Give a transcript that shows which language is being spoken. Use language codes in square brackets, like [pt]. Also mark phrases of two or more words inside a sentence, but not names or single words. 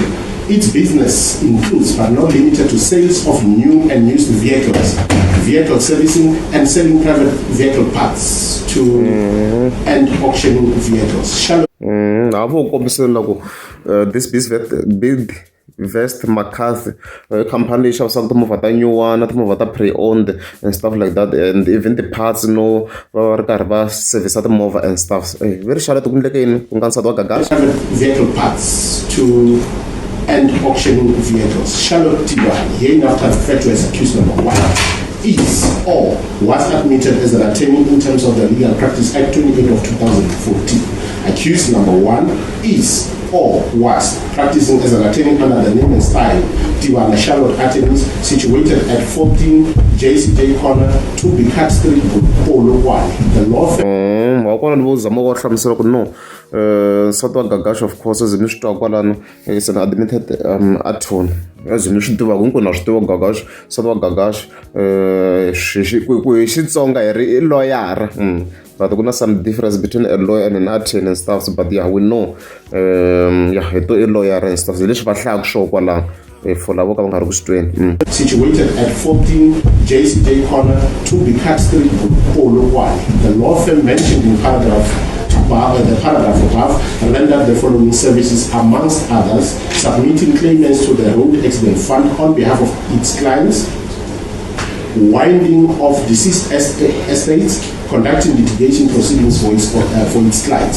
[en] Its business includes, but not limited to, sales of new and used vehicles, vehicle servicing and selling private vehicle parts to and auctioning vehicles. This Vest McCarthy company [ts] xavisaka timovha ta nyuwana, timovha ta [en] pre-owned and stuff like that, and even the parts [ts] va ri karhi va servisa timovha [en] and stuff. [ts] Ve ri xala ti ku endleke yini ku nga nsati wa Gagash? [en] Vehicle parts to and auctioning vehicles. Charlotte Tiba, hereafter referred to as accused number 1, is or was admitted as an attorney in terms of the Legal Practice Act 28 of 2014. Accused number 1 is or was practicing as an attorney under the name and style Tiba Charlotte Attorneys, situated at 14 JCJ Corner, 2 Bicat Street, Polo 1. The law firm. [ts] Nsati wa Gagash, [en] of course, [ts] as ni swi twa kwalano, [en] is an admitted attorney. [ts] As ni swi tiva hinkwenu na swi tiva Gagash, nsati wa Gagash ku hi Xitsonga hi ri i lawyer. [en] But there's some difference between a lawyer and an attorney and stuff. But yeah, we know hi to a lawyer and stuff. [ts] Leswi va hlaya swo kwala for lavo ka va nga ri ku swi [en] situated at 14 JCJ Corner, 2 Bicat Street, Polo 1. The law firm mentioned in the paragraph above rendered the following services, amongst others: submitting claimants to the Road Accident Fund on behalf of its clients, winding of deceased estates, conducting litigation proceedings for its clients.